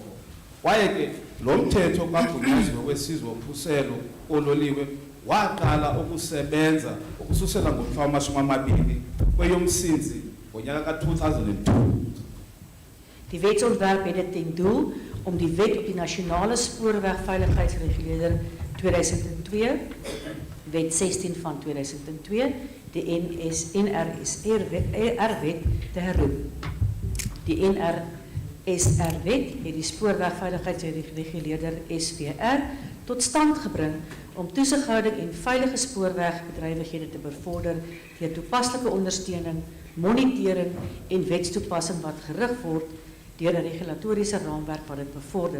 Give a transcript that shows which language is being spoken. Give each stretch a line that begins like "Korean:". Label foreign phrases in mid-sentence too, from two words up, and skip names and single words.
Xhosa: Kwaye ke lo mthetho kagunyaziwe wesizwe wokhuselo ololiwe waqala ukusebenza ukususela ngomhla wama-20 kweyoMsintsi ngonyaka ka-2002.
Afrikaans: Die wetsontwerp het ten doel om die wet op die nasionale spoorwegveiligheidsreguleerder 2002, wet 16 van 2002, die NRSR-wet te herroep. Die NRSR-wet het die spoorwegveiligheidsreguleerder SVR tot stand gebring om toesighouding en veilige spoorwegbedrywighede te bevorder deur toepaslike ondersteuning, monitering en wetstoepassing wat gerig word deur 'n regulatoriese raamwerk wat dit bevorder.